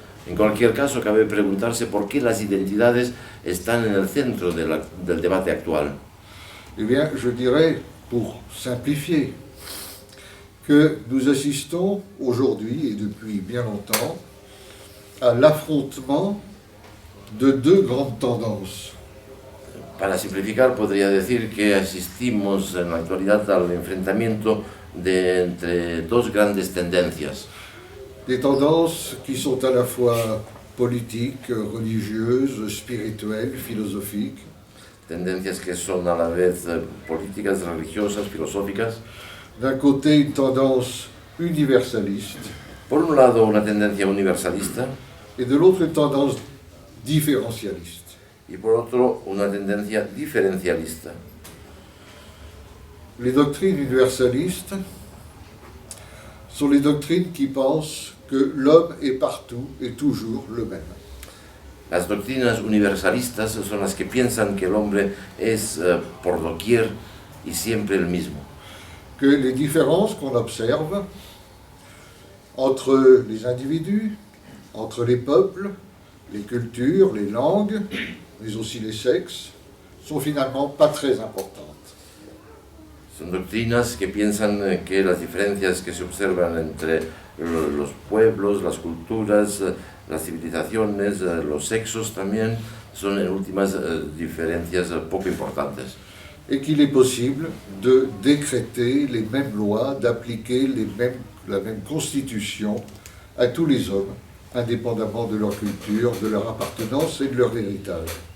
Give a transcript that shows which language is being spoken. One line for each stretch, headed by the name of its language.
Spanish: En cualquier caso, cabe preguntarse por qué las identidades están en el centro del debate actual.
French: Eh bien, je dirais, pour simplifier, que nous assistons aujourd'hui et depuis bien longtemps à l'affrontement de deux grandes tendances.
Spanish: Para simplificar, podría decir que asistimos en la actualidad al enfrentamiento entre dos grandes tendencias.
French: Des tendances qui sont à la fois politiques, religieuses, spirituelles, philosophiques.
Spanish: Tendencias que son a la vez políticas, religiosas, filosóficas.
French: D'un côté, une tendance universaliste,
Spanish: Por un lado, una tendencia universalista
French: et de l'autre, une tendance différentialiste.
Spanish: y por otro, una tendencia diferencialista.
French: Les doctrines universalistes sont les doctrines qui pensent que l'homme est partout et toujours le même.
Spanish: Las doctrinas universalistas son las que piensan que el hombre es por doquier y siempre el mismo.
French: Que les différences qu'on observe entre les individus, entre les peuples, les cultures, les langues, mais aussi les sexes, sont finalement pas très importantes.
Spanish: Son doctrinas que piensan que las diferencias que se observan entre los pueblos, las culturas, las civilizaciones, los sexos también, son en últimas diferencias poco importantes.
French: et qu'il est possible de décréter les mêmes lois, d'appliquer la même constitution à tous les hommes, indépendamment de leur culture, de leur appartenance et de leur héritage.